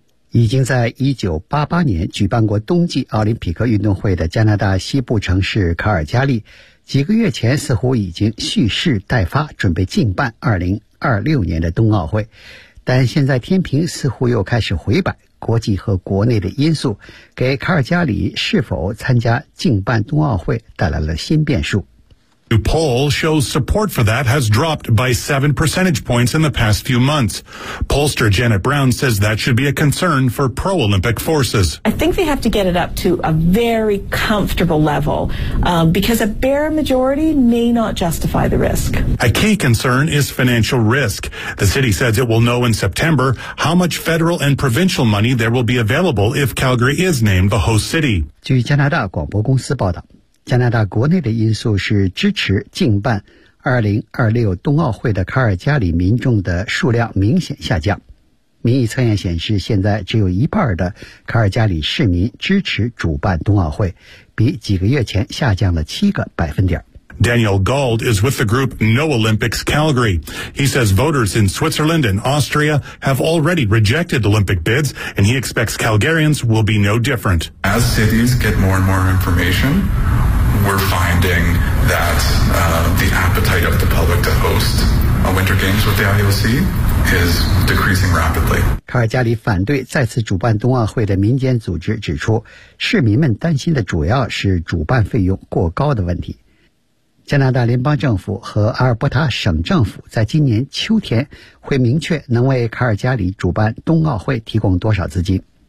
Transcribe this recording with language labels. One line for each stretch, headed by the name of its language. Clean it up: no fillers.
Chinese: 已经在1988年举办过冬季奥林匹克运动会的加拿大西部城市卡尔加利，几个月前似乎已经蓄势待发，准备竞办2026年的冬奥会，但现在天平似乎又开始回摆，国际和国内的因素给卡尔加里是否参加竞办冬奥会带来了新变数。
English: New poll shows support for that has dropped by 7 percentage points in the past few months. Pollster Janet Brown says that should be a concern for pro-Olympic forces. I think they have to get it up to a very comfortable level, because a bare majority may not justify the risk. A key concern is financial risk. The city says it will know in September how much federal and provincial money there will be available if Calgary is named the host city.
Chinese: 据加拿大广播公司报道，加拿大国内的因素是支持竞办2026冬奥会的卡尔加里民众的数量明显下降。民意测验显示，现在只有一半的卡尔加里市民支持主办冬奥会，比几个月前下降了7%。
English: Daniel Gold is with the group No Olympics Calgary. He says voters in Switzerland and Austria have already rejected Olympic bids, and he expects Calgarians will be no different. As cities get more and more information, we're finding that, the appetite of the public to host a Winter Games with the IOC is decreasing rapidly.
Chinese: 卡尔加里反对再次主办冬奥会的民间组织指出，市民们担心的主要是主办费用过高的问题。加拿大联邦政府和阿尔伯塔省政府在今年秋天会明确能为卡尔加里主办冬奥会提供多少资金。